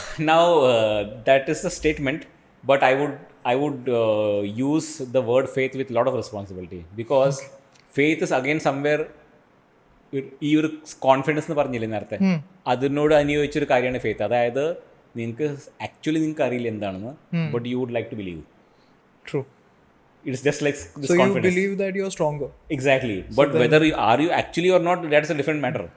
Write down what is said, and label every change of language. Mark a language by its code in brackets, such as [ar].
[en] Now that is the statement, but I would use the word faith with a lot of responsibility, because faith is again somewhere [ml] ഈ ഒരു confidence എന്ന് പറഞ്ഞില്ലേ നേരത്തെ, അതിനോട് അനുയോജിച്ചൊരു കാര്യമാണ് faith. അതായത് നിങ്ങൾക്ക് ആക്ച്വലി നിങ്ങൾക്ക് അറിയില്ല എന്താണെന്ന്, [en] But you would like to believe. True. It's just like this So confidence. you believe that you're stronger. Exactly. But whether are you actually or not, that's a different matter.